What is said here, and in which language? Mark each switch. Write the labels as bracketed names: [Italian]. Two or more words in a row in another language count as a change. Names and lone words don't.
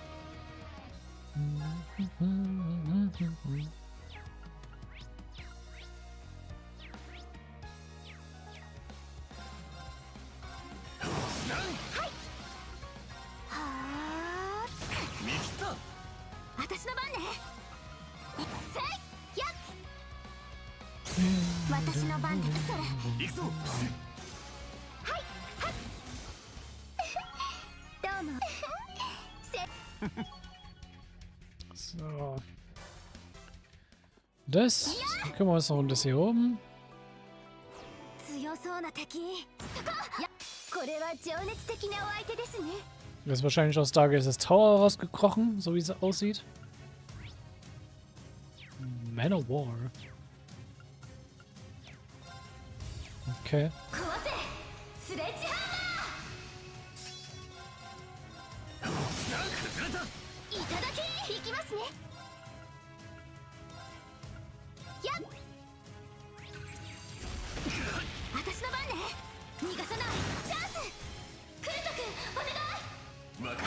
[Japanese] はー見切った。私の番ねいっせいや私の番ですそれ行くぞ。どうも [German] So. Das können wir uns noch ein bisschen hier oben. [Japanese] 強そうな敵そこいやこれは情熱的なお相手ですね [German] Das ist wahrscheinlich aus Stargaze's Tower rausgekrochen, so wie es aussieht. Man of War. Okay. [Japanese] 壊せスレッジハ崩れた。ンマーいただきいきますねやっ私の番ね逃がさないチャンスクルト君お願い